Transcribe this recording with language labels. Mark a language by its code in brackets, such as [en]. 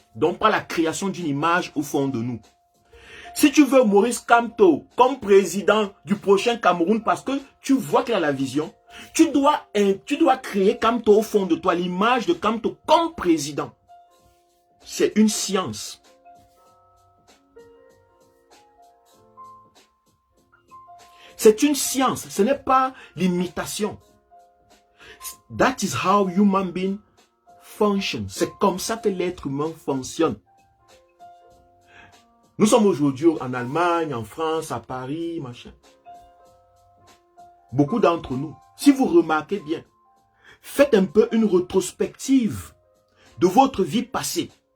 [fr] Donc par la création d'une image au fond de nous. Si tu veux Maurice Kamto comme président du prochain Cameroun parce que tu vois qu'il a la vision, tu dois créer Kamto au fond de toi, l'image de Kamto comme président. C'est une science. C'est une science, ce n'est pas l'imitation. [en] That is how human being function. [fr] C'est comme ça que l'être humain fonctionne. Nous sommes aujourd'hui en Allemagne, en France, à Paris, machin. Beaucoup d'entre nous, si vous remarquez bien, faites un peu une rétrospective de votre vie passée.